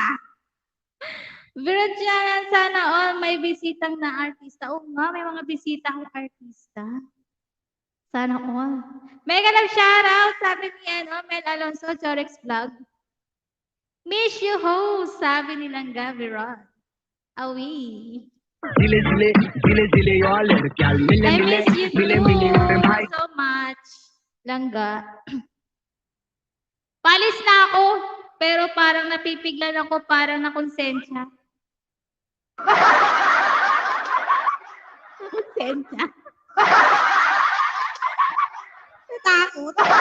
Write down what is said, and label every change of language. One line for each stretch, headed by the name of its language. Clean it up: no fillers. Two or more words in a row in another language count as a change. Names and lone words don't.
Filipino: Virtual sana all may bisitang na artista. Oo nga, may mga bisitang artista. Sana all.
English: Mega love shoutout,
Filipino: sabi ni Mel Alonso, Jorex Vlog.
English: Miss you host,
Filipino: sabi nilang Gabi Ron. Awi.
Hindi: ज़िले ज़िले यो लड़कियाँ मिले
English: I miss you
Hindi: मिले भाई.
English: so much.
Filipino: Langga. Palis na ako, pero parang napipiglan ako, parang nakonsensya. Nakonsensya. Natakot.